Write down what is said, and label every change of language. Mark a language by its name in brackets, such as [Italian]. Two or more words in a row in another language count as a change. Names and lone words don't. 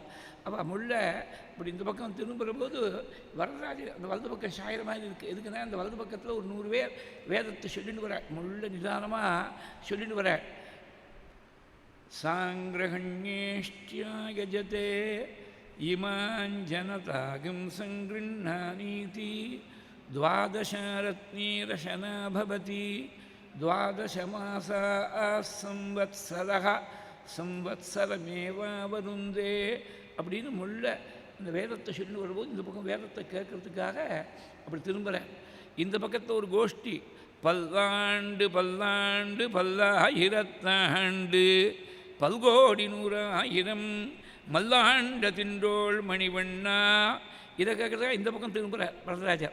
[Tamil] அவள் முள்ள இப்படி இந்த பக்கம் திரும்புகிற போது வரதராஜர் அந்த வலது பக்கம் சாயிற மாதிரி இருக்குது. எதுக்குன்னா அந்த வலது பக்கத்தில் ஒரு 100 பேர் வேதத்தை சொல்லிட்டு வர முள்ள நிதானமாக சொல்லிட்டு வர. [Sanskrit] सांग्रहण्येष्टियायजते इमाञ्जनताकम् संगृण्णानीति द्वादशरत्नीरशना भवति द्वादशमासाः संवत्सरः संवत्सरमेवावरुन्दे [Tamil] அப்படின்னு முள்ள இந்த வேதத்தை சொல்லி வரும்போது இந்த பக்கம் வேதத்தை கேட்கறதுக்காக அப்படி திரும்புகிறேன். இந்த பக்கத்தில் ஒரு கோஷ்டி பல்லாண்டு பல்லாண்டு பல்லாயிரத்தாண்டு பல்கோடி நூறாயிரம் மல்லாண்ட தின்றோள் மணிவண்ணா இதை கேட்குறதா இந்த பக்கம் திரும்புகிறார் வரதராஜர்.